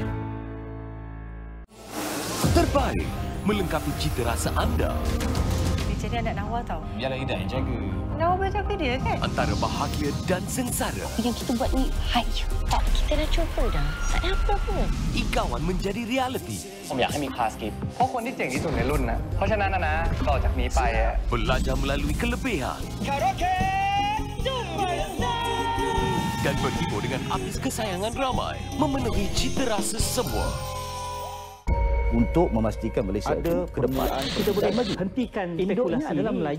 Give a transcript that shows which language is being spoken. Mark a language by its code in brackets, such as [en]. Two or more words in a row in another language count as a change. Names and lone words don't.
[ms] Terbaik melengkapi cita rasa anda. Dia jadi anak Nawa tau. Biarlah Ida yang jaga. Nawa berjaga dia kan? Antara bahagia dan sengsara. Yang kita buat ni high. Tak, kita dah cuba dah. Tak ada apa pun. Ikawan menjadi reality. [th] ผมอยากให้มีคลาสกิฟเพราะคนที่เจ๋งที่สุดในรุ่นนะเพราะฉะนั้นนะต่อจากนี้ไป [ms] Belajar melalui kelebihan. Dan berhibur dengan artis kesayangan ramai. Memenuhi cita rasa semua. Untuk memastikan Malaysia ada ke depan. Kita boleh hentikan spekulasi adalah Melayu